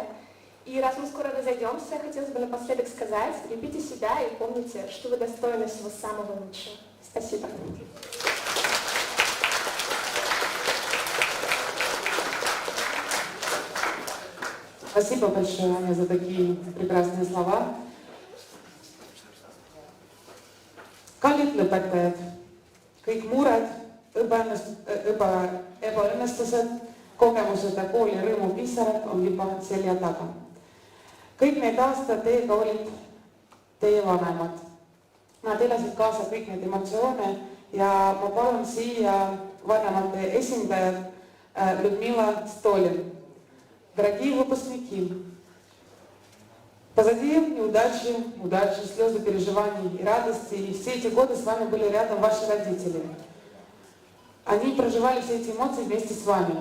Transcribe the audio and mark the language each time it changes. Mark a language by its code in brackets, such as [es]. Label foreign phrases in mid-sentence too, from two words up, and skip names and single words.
[ru] И раз мы скоро разойдемся, хотелось бы напоследок сказать, любите себя и помните, что вы достойны всего самого лучшего. Спасибо. Спасибо большое, Аня, за такие прекрасные слова. [et] Kallid lõpetajad, kõik mured, ebaõnnestused, kogemused ja kooli rõõmupisarad on juba selja taga. Kõik need aastad teiega olid teie vanemad. Nad elasid kaasa kõik need emotsioone ja ma palun siia vanemate esindajad Людмила Столин. [ru] Дорогие выпускники, позади неудачи, слезы переживаний и радости, и все эти годы с вами были рядом ваши родители. Они проживали все эти эмоции вместе с вами.